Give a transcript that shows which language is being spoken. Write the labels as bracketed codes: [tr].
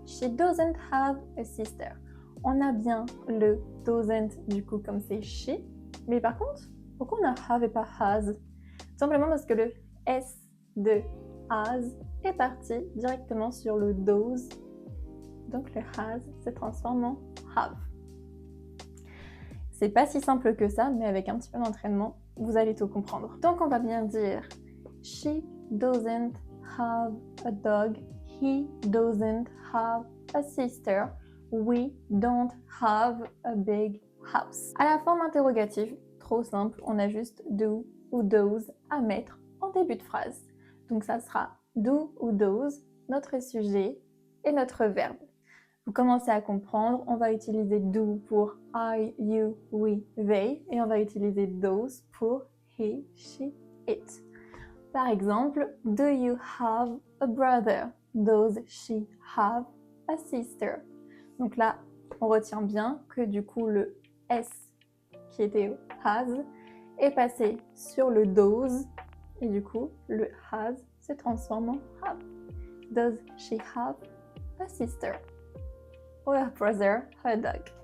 [en] She doesn't have a sister. [fr] On a bien le doesn't du coup comme c'est she, mais par contre, pourquoi on a have et pas has? Simplement parce que le S de has est parti directement sur le does, donc le has se transforme en have. C'est pas si simple que ça, mais avec un petit peu d'entraînement, vous allez tout comprendre. Donc on va bien dire [en] she doesn't have a dog, he doesn't have a sister, we don't have a big house. [fr] À la forme interrogative, trop simple, on a juste do ou does à mettre en début de phrase. Donc ça sera do ou does, notre sujet et notre verbe. Vous commencez à comprendre, on va utiliser do pour I, you, we, they et on va utiliser those pour he, she, it. Par exemple, [en] do you have a brother? Does she have a sister? [fr] Donc là, on retient bien que du coup le S qui était au has est passé sur le does et du coup le has se transforme en have. [en] Does she have a sister? Or a brother, a dog?